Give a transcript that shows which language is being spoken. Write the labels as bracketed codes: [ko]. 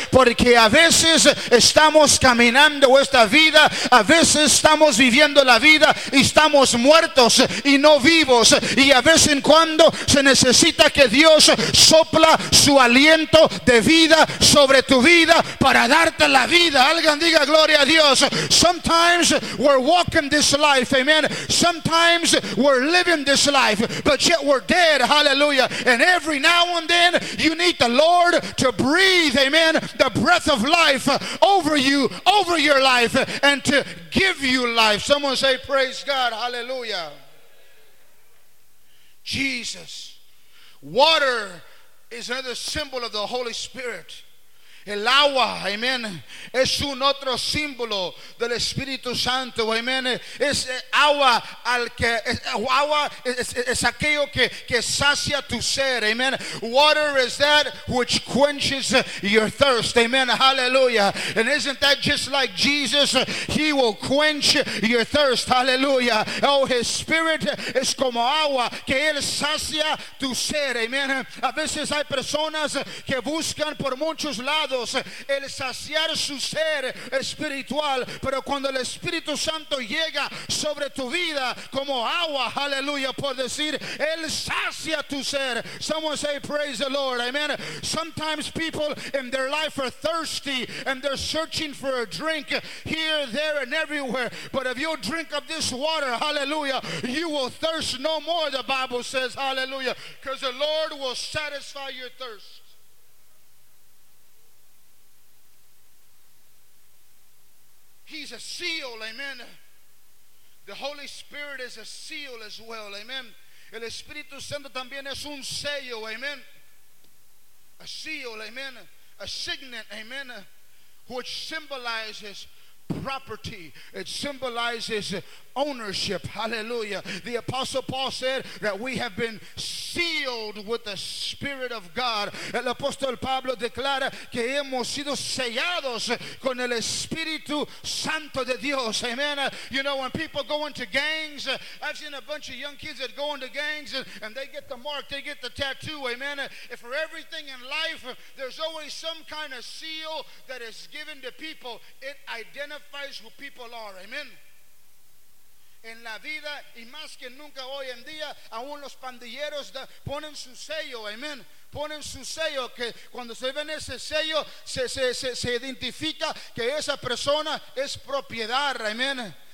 [es] Porque a veces estamos caminando esta vida, a veces estamos viviendo la vida y estamos muertos y no vivos, y a veces en cuando se necesita que Dios sopla su aliento de vida sobre tu vida para darte la vida. Alguien diga gloria a Dios. [en] Sometimes we're walking this life, amen. Sometimes we're living this life, but yet we're dead. Hallelujah. And every now and then you need the Lord to breathe, amen, the breath of life over you, over your life, and to give you life. Someone say praise God. Hallelujah. Jesus. Water is another symbol of the Holy Spirit. [es] El agua, amen, es un otro símbolo del Espíritu Santo, amen. Es agua al que es, agua es aquello que sacia tu sed, amen. [en] Water is that which quenches your thirst, amen. Hallelujah. And isn't that just like Jesus? He will quench your thirst. Hallelujah. [es] Oh, [en] His Spirit [es] es como agua que él sacia tu sed, amen. A veces hay personas que buscan por muchos lados el saciar su ser espiritual, pero cuando el Espíritu Santo llega sobre tu vida como agua, aleluya, por decir, él sacia tu ser. [en] Someone say praise the Lord, amen. Sometimes people in their life are thirsty and they're searching for a drink here, there, and everywhere, but if you drink of this water, hallelujah, you will thirst no more, the Bible says, hallelujah, because the Lord will satisfy your thirst. He's a seal, amen. The Holy Spirit is a seal as well, amen. [es] El Espíritu Santo también es un sello, amen. [en] A seal, amen. A signet, amen. Which symbolizes property. It symbolizes ownership. Hallelujah. The Apostle Paul said that we have been sealed with the Spirit of God. [es] El Apostle Pablo declara que hemos sido sellados con el Espíritu Santo de Dios. Amen. [en] You know, when people go into gangs, I've seen a bunch of young kids that go into gangs and they get the mark, they get the tattoo. Amen. If for everything in life, there's always some kind of seal that is given to people. It identifies who people are. Amen. [es] En la vida, y más que nunca hoy en día, aún los pandilleros ponen su sello, amén. Ponen su sello, que cuando se ven ese sello, se identifica que esa persona es propiedad, amén.